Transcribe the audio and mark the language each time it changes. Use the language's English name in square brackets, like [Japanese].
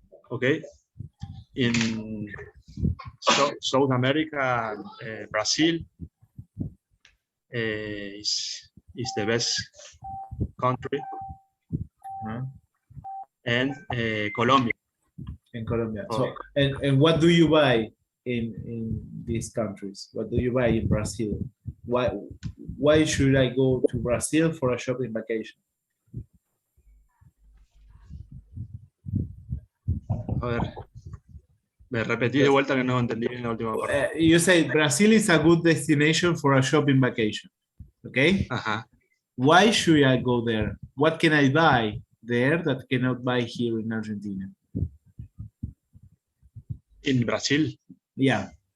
[English] Okay. In South America, Brazil is the best country, and Colombia. In Colombia. Oh. So, and what do you buy in these countries? What do you buy in Brazil? Why should I go to Brazil for a shopping vacation? [Spanish] A ver, me repetí de vuelta que no entendí bien la última parte. [English] You say Brazil is a good destination for a shopping vacation. Okay? Why should I go there? What can I buy there that cannot buy here in Argentina? In Brazil? Yeah.